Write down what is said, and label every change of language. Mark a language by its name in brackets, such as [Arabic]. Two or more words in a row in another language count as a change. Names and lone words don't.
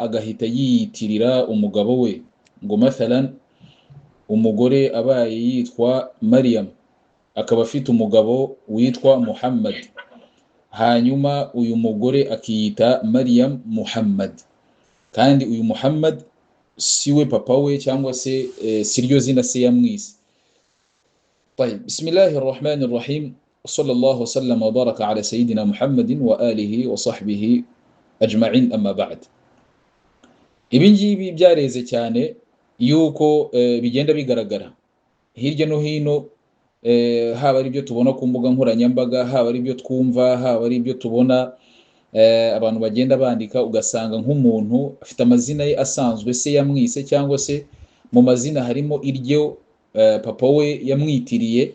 [Kinyarwanda] agahita yiyitirira umugabo we, ngo mathalan umugore abaye yitwa Maryam akaba afite umugabo witwa Muhammad, hanyuma uyu mugore akiyita Maryam Muhammad, kandi uyu Muhammad siwe papa we cyangwa se siryo zina se yamwise. [Arabic] طيب بسم الله الرحمن الرحيم وصلى الله وسلم وبارك على سيدنا محمد وآله وصحبه أجمعين أما بعد. [Kinyarwanda] Ibi ngibi byareze cyane yuko bigenda bigaragara hirya no hino, haba ari byo tubona ku mbuga nkoranyambaga, haba ari byo twumva, haba ari byo tubona abantu bagenda bandika, ugasanga nk'umuntu afite amazina ye asanzwe se yamwise, cyangwa se mu mazina harimo iryo papa we yamwitiriye.